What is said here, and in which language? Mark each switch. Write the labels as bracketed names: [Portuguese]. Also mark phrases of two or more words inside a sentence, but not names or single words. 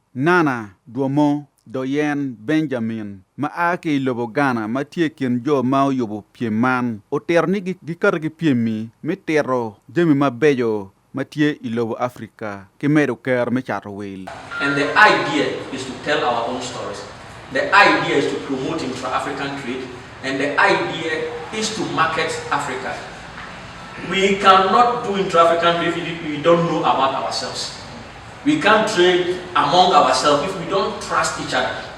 [Acoli] Nana Duomo Doyen Benjamin ma ake lobo Ghana ma tie kin jo ma yobo pieman o terni gi kar gi piemi mi tero jemi ma bejo ma tie ilobo Africa ki medo ker me chato wil. [English] And the idea is to tell our own stories. The idea is to promote intra-African trade, and the idea is to market Africa. We cannot do intra-African trade if we don't know about ourselves. We can't trade among ourselves if we don't trust each other.